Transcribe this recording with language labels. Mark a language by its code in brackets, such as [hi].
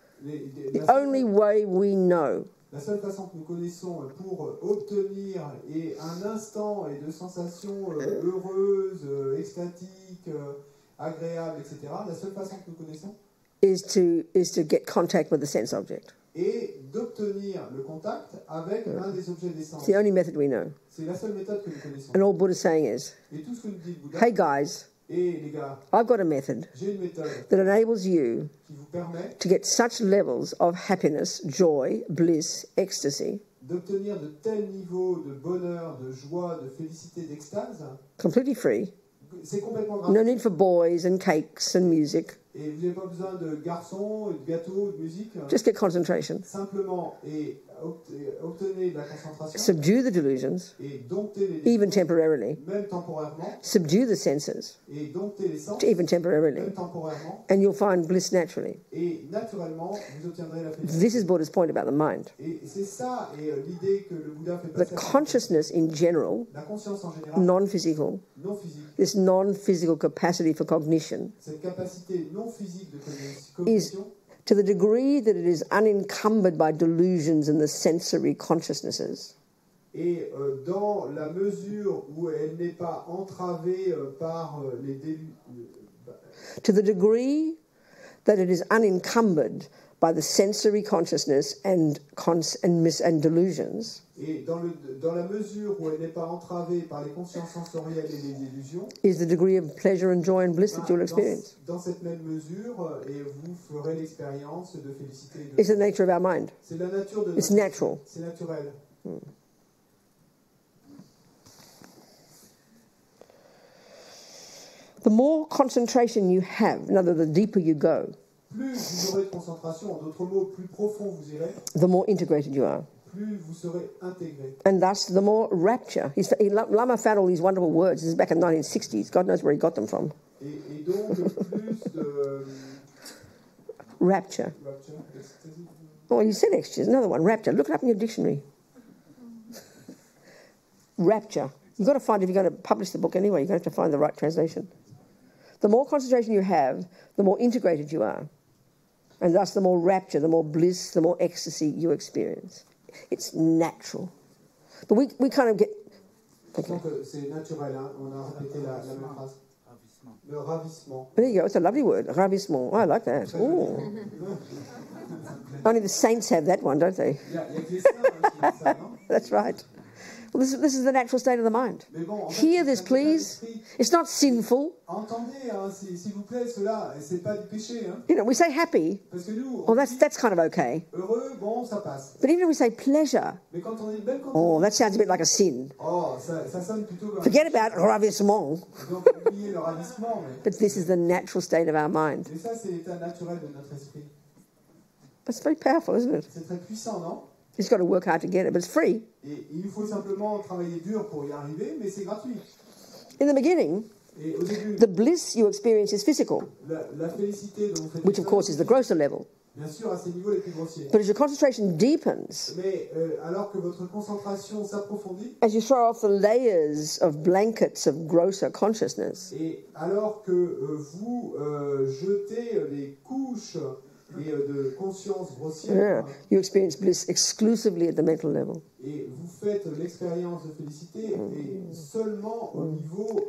[en] The only way we know [fr] la seule façon que nous connaissons pour obtenir un instant et de sensations heureuses, extatiques, agréables, etc., la seule façon que nous connaissons [en] is to get contact with the sense object. [fr] est d'obtenir le contact avec un des objets des sens. [en] It's the only method we know. [fr] C'est la seule méthode que nous connaissons. [en] And all Buddha's saying is, [fr] Et tout ce que nous dit le Bouddha, [en] hey guys, [fr] et les gars, [en] I've got a method [fr] j'ai une méthode [en] that enables you [fr] qui vous permet [en] to get such levels of happiness, joy, bliss, ecstasy, [fr] d'obtenir de tels niveaux de bonheur, de joie, de félicité, d'extase. [en] completely free. [fr] C'est complètement [en] No [fr] gratuit. [en] need for boys and cakes and music. [fr] Et vous n'avez pas besoin de garçons, de gâteaux, de musique. [en] Just get concentration. [fr] Simplement, obtenez de la concentration [en] Subdue the delusions, [fr] et domptez les [en] even temporarily. [fr] même temporairement, [en] Subdue the senses, [fr] et domptez les sens, [en] even temporarily. [fr] même temporairement, [en] And you'll find bliss naturally. [fr] et naturellement, vous obtiendrez la félicité. [en] This is Buddha's point about the mind. [fr] Et c'est ça, et l'idée que le Bouddha fait [en] That [fr] passer à [en] consciousness in general, [fr] la conscience en général, [en] non-physical, [fr] non physique, [en] this non-physical capacity for cognition, [fr] cette capacité non physique de [en] is [fr] cognition, [en] to the degree that it is unencumbered by delusions and the sensory consciousnesses, [fr] et dans la mesure où elle n'est pas entravée par les délus, [en] to the degree that it is unencumbered by the sensory consciousness and delusions, [fr] et dans la mesure où elle n'est pas entravée par les consciences sensorielles et les illusions, [en] is the degree of pleasure and joy and bliss that you'll experience. [fr] dans cette même mesure, et vous ferez l'expérience de félicité. Et de... [en] It's the nature of our mind. [fr] C'est la nature de [en] It's [fr] notre... [en] natural. [fr] C'est naturel. [en] The more concentration you have, in other words, the deeper you go, [fr] Plus vous aurez de concentration, en d'autres mots, plus profond vous irez, [en] the more integrated you are. [fr] plus vous serez intégré. [en] And thus, the more rapture. Lama found all these wonderful words. This is back in the 1960s. God knows where he got them from. [fr] Et donc, plus de... [en] Rapture. rapture, ecstasy, Oh, you said ecstasy. Another one. Rapture. Look it up in your dictionary. Rapture. You've got to find, if you're going to publish the book anyway, you're going to have to find the right translation. The more concentration you have, the more integrated you are. And thus, the more rapture, the more bliss, the more ecstasy you experience. It's natural. But we kind of get... Okay. [fr] Donc, c'est naturel, hein? On a répété la même phrase. Le ravissement. [en] There you go. It's a lovely word. Ravissement. I like that. Ooh. Only the saints have that one, don't they? [fr] Il y a que les saints qui disent ça, non? [en] That's right. Well, this is the natural state of the mind. [fr] Mais bon, en fait, [en] Hear [fr] c'est [en] this, [fr] un état [en] please. [fr] d'esprit. [en] It's not sinful. [fr] Entendez, hein, s'il vous plaît, cela, et c'est pas du péché, hein? [en] You know, we say happy. [fr] Parce que nous, [en] Well, [fr] on dit [en] that's kind of okay. [fr] heureux, bon, ça passe. [en] But even if we say pleasure, [fr] Mais quand on dit même quand oh, on [en] that sounds a bit like a sin. [fr] oh, ça sonne plutôt comme [en] Forget about ravissement. [fr] donc oubliez le ravissement, mais [en] But this is the natural state of our mind. [fr] ça, c'est l'état naturel de notre esprit. [en] That's very powerful, isn't it? [fr] C'est très puissant, non? [en] You've just got to work hard to get it, but it's free. [fr] Et il faut simplement travailler dur pour y arriver, mais c'est gratuit. [en] In the beginning, [fr] Et au début, [en] the bliss you experience is physical, [fr] la félicité dont vous faites [en] which of course is the grosser level. [fr] bien sûr à ces niveaux les plus grossiers. [en] But as your concentration deepens, [fr] Mais alors que votre concentration s'approfondit, [en] as you throw off the layers of blankets of grosser consciousness, [fr] et alors que vous jetez les couches de conscience grossière, [en] you experience bliss exclusively at the mental level. [fr] et vous faites l'expérience de félicité et seulement au niveau